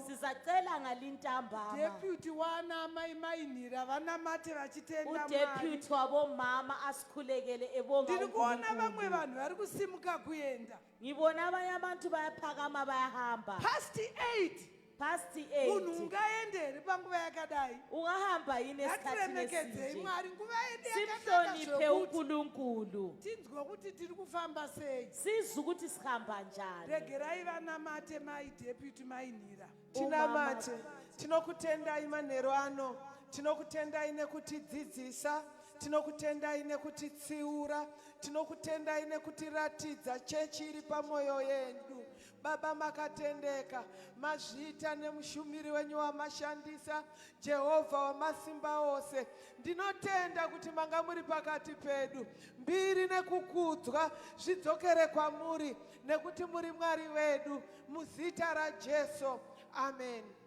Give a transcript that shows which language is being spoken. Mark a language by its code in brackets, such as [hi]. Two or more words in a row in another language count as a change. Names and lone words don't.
[nd] Sizacela ngalintambama. [sn] deputy wana mainira vanamate vachitenda Mwari. [nd] Udeputy wabomama asikhulekele ebonga [sn] Ndiri kuona [nd] uNkulunkulu. [sn] vamwe vanhu vari kusimuka kuenda [nd] Ngibona abanye abantu bayaphakama bayahamba. [en] past 8 Past [sn] munhu [en] 8. [sn] ungaenderi panguva yakadai [nd] Ungahamba yini esikhathini [sn] ngatiremekedzei [nd] esinje? [sn] Mwari nguva yedu [nd] Simhloniphe [sn] yakadai [nd] uNkulunkulu. [sn] tinzwe kuti tiri kufamba sei [nd] Sizwe ukuthi sihamba njani. [sn] regerai vanamate maideputy mainhira tinamate tinokutendai manheru ano tinokutendai nekutidzidzisa tinokutendai nekutitsiura tinokutendai nekutiratidza chechi iri pamwoyo yedu baba makatendeka mazviita nemushumiri wenyu wamashandisa jehovha wamasimba ose ndinotenda kuti manga muri pakati pedu mbiri nekukudzwa zvidzokere kwamuri nekuti muri mwari wedu muzita rajesu amen